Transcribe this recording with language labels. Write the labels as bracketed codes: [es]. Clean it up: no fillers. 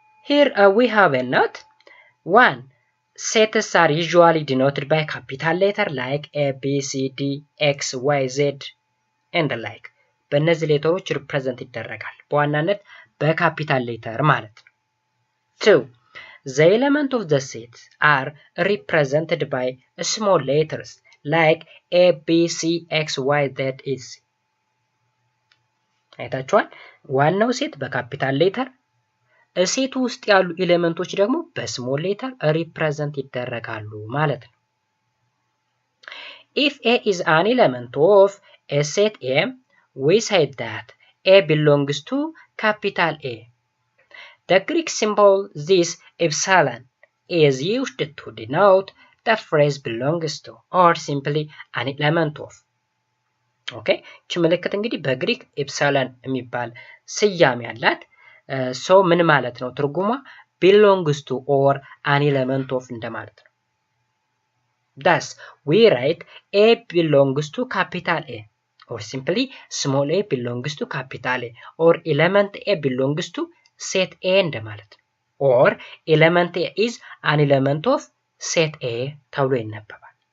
[en] Here we have a note 1 sets are usually denoted by capital letter like A, B, C, D, X, Y, Z and the like [am] በእነዚህ ሌተሮች ሪፕሬዘንት ይደረጋል በዋናነት በካፒታል ሌተር ማለት ነው [en] 2 The elements of the set are represented by small letters like A, B, C, X, Y, Z, etc. [am] አይታችኋል ዋናው ሴት በካፒታል ሌተር ሴቱ ውስጥ ያሉ ኤሌመንቶች ደግሞ በስሞል ሌተር ሪፕሬዘንት ይደረጋሉ ማለት ነው [en] If A is an element of a set A, we said that A belongs to capital A. The Greek symbol this epsilon is used to denote the phrase belongs to or simply an element of. [am] Okay, ይህች ምልክት እንግዲህ በግሪክ ኤፕሳይሎን የሚባል ስያሜ ያላት ሰው ምን ማለት ነው? ትርጉሟ [en] belongs to or an element of [am] እንደማለት ነው። [en] Thus, we write A belongs to capital A or simply small a belongs to capital A or element A belongs to set A እንደማለት ነው። or element A is an element of set A [am] ተብሎ ይነበባል።